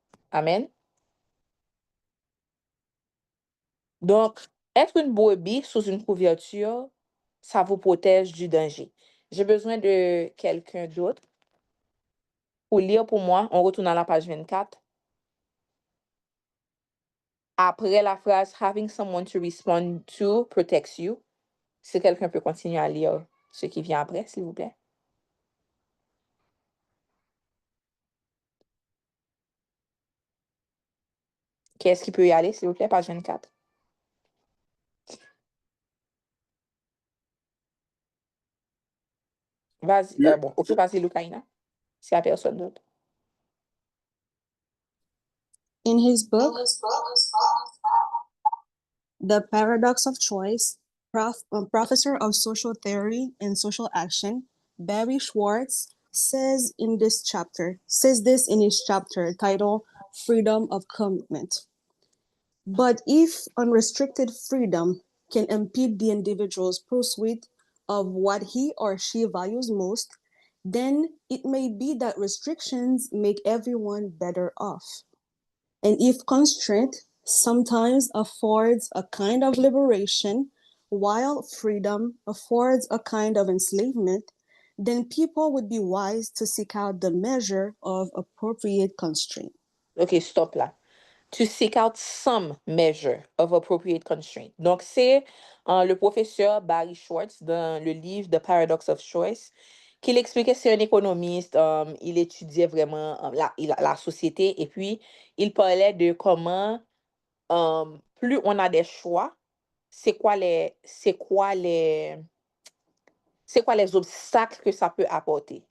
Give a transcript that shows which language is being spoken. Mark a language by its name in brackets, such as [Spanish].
[French] Amen. Donc, être une brebis sous une couverture, ça vous protège du danger. J'ai besoin de quelqu'un d'autre pour lire pour moi. On retourne à la page 24. Après la phrase [English] having someone to respond to protects you. [French] Si quelqu'un peut continuer à lire ce qui vient après, s'il vous plaît. Qui est-ce qui peut y aller, s'il vous plaît, page 24? Vas-y, Yeah. bon, ok, vas-y, Lucaïna. s'il n'y a personne d'autre. [English] In his book, The Paradox of Choice, professor of social theory and social action, Barry Schwartz says this in his chapter titled Freedom of Commitment. But if unrestricted freedom can impede the individual's pursuit of what he or she values most, then it may be that restrictions make everyone better off. And if constraint sometimes affords a kind of liberation, while freedom affords a kind of enslavement, then people would be wise to seek out the measure of appropriate constraint. [French] OK, stop là. [English] To seek out some measure of appropriate constraint. [French] Donc, c'est le professeur Barry Schwartz dans le livre The Paradox of Choice qu'il expliquait, c'est un économiste, il étudiait vraiment la société et puis il parlait de comment plus on a des choix, c'est quoi les obstacles que ça peut apporter.